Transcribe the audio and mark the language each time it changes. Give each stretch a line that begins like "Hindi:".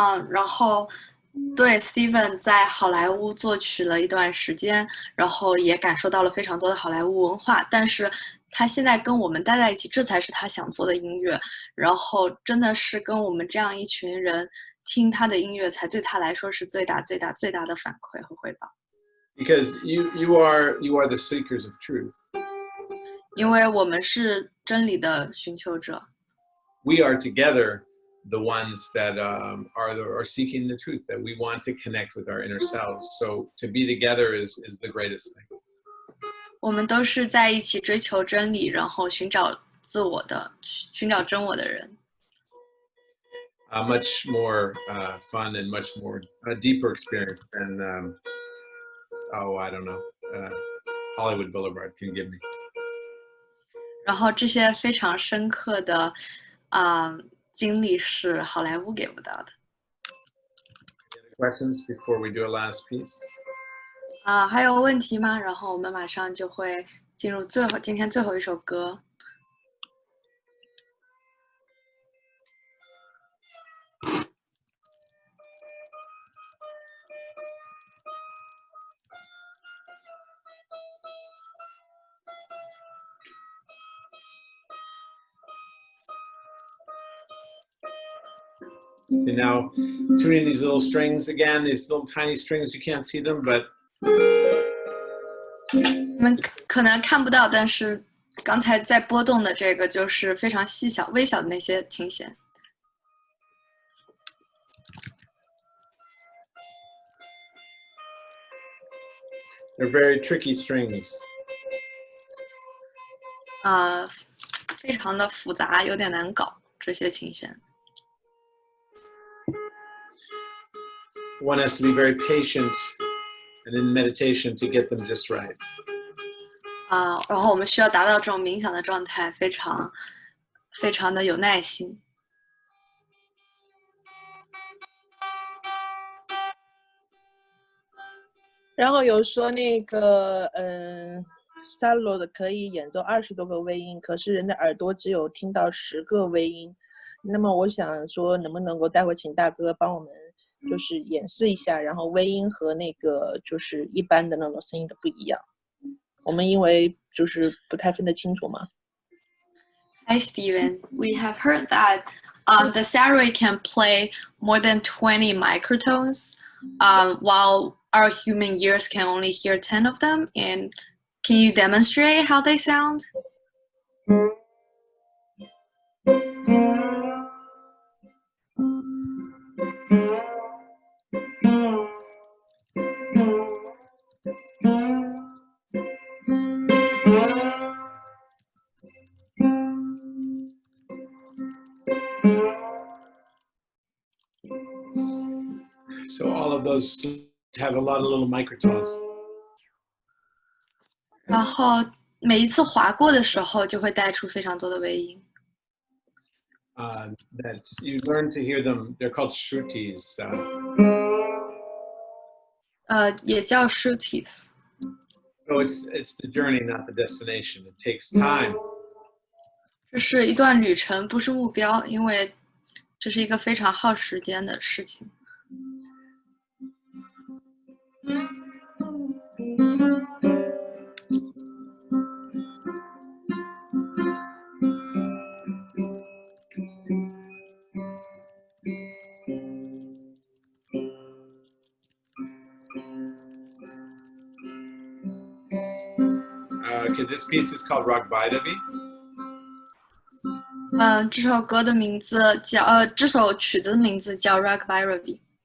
Chinese: 然后对 Steven 在好莱坞作曲了一段时间，然后也感受到了非常多的好莱坞文化，但是他现在跟我们待在一起，这才是他想做的音乐。然后真的是跟我们这样一群人听他的音乐，才对他来说是最大的反馈和回报。
English: Because you are the seekers of truth.
Chinese: 因为我们是真理的寻求者。
English: We are together the ones that are seeking the truth, that we want to connect with our inner selves. So to be together is the greatest thing.
Chinese: 我们都是在一起追求真理，然后寻找真我的人。
English: Much more fun and much more deeper experience than I don't know, Hollywood Boulevard can give me.
Chinese: 然后这些非常深刻的经历是好莱坞给不到的。
English: Questions before we do a last piece?
Chinese: 还有问题吗？然后我们马上就会进入今天最后一首歌。
English: So now, tuning these little strings again, these little tiny strings, you can't see them, but
Chinese: 你们可能看不到，但是刚才在波动的这个就是非常微小的那些琴弦。
English: they're very tricky strings.
Chinese: 非常的复杂，有点难搞这些琴弦。
English: One has to be very patient and in meditation to get them just right.
Chinese: 然后我们需要达到这种冥想的状态，非常的有耐心。然后有说那个Sarod 可以演奏20多个微音，可是人的耳朵只有听到10个微音。那么我想说，能不能够待会请大哥帮我们就是演示一下，然后微音和那个就是一般的那种声音的不一样。我们因为就是不太分得清楚嘛。
English: Hi, Steven. We have heard that the Sarod can play more than 20 microtones, while our human ears can only hear 10 of them. And can you demonstrate how they sound? So all of those have a lot of little microtones.
Chinese: 然后每一次划过的时候，就会带出非常多的微音。
English: That you learn to hear them. They're called shrutis.
Chinese: 也叫 shrutis。
English: So it's the journey, not the destination. It takes time.
Chinese: 这是一段旅程，不是目标，因为这是一个非常耗时间的事情。
English: Okay, this piece is called Rag Baidavi.
Chinese: 这首歌的名字叫这首曲子的名字叫 Rag Bhairavi。